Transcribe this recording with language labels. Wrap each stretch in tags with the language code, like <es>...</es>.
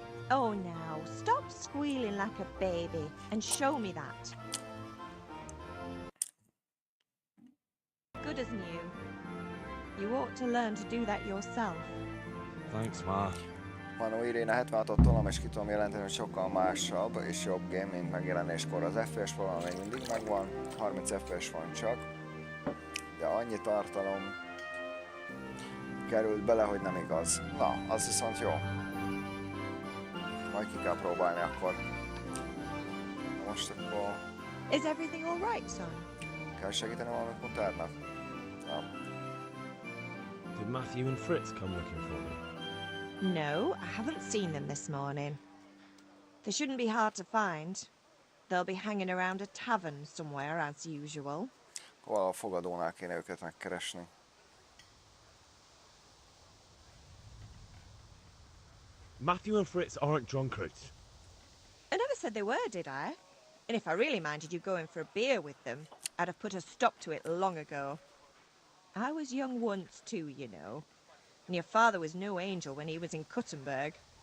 <en>Oh, now, stop squealing like a baby and show me that. Good as new. You ought to learn to do that yourself. Thanks, Ma.</en> <hu>Manó Irene 76-ot tolom, és ki tudom jelenteni, hogy sokkal másabb és jobb game, mint megjelenéskor. Az FPS valami még mindig megvan, 30 FPS van csak, de annyi tartalom került bele, hogy nem igaz. Na, az viszont jó. Majd ki kell próbálni akkor. Most akkor...</hu> <en>Is everything all right, son?</en> <hu>Kell segíteni valamit Mutárnak? Nem.</hu> <en>Did Matthew and Fritz come looking for me? No, I haven't seen them this morning. They shouldn't be hard to find. They'll be hanging around a tavern somewhere, as usual.</en> <hu>Valahol a fogadónál kéne őket megkeresni.</hu> <en>Matthew and Fritz aren't drunkards. I never said they were, did I? And if I really minded you going for a beer with them, I'd have put a stop to it long ago. I was young once too, you know. And your father was no angel when he was in Kuttenberg.</en>